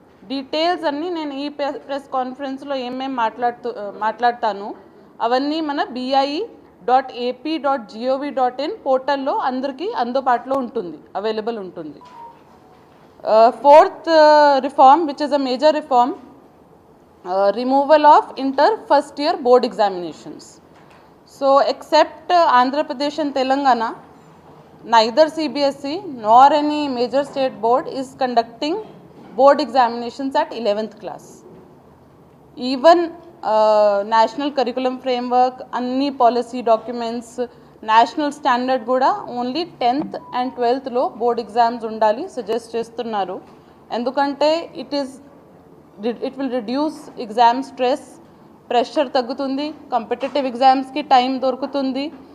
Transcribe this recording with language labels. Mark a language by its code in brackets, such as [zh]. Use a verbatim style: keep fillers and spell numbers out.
[te] Details అన్నీ నేను ఈ ప్రెస్ ప్రెస్ కాన్ఫరెన్స్లో ఏమేమి మాట్లాడుతూ మాట్లాడతాను అవన్నీ మన BIE dot AP dot GOV dot in పోర్టల్లో అందరికీ అందుబాటులో ఉంటుంది, అవైలబుల్ ఉంటుంది. [en] Fourth reform which is a major reform, removal of inter first year board examinations. So except Andhra Pradesh and Telangana, neither CBSE nor any major state board is conducting board examinations at eleventh class. [te] Even national curriculum framework, అన్ని policy documents, national standard కూడా only tenth and ట్వెల్త్లో board exams ఉండాలి suggest చేస్తున్నారు. ఎందుకంటే [en] it is it will reduce exam stress, [te] pressure తగ్గుతుంది, competitive ఎగ్జామ్స్కి time దొరుకుతుంది.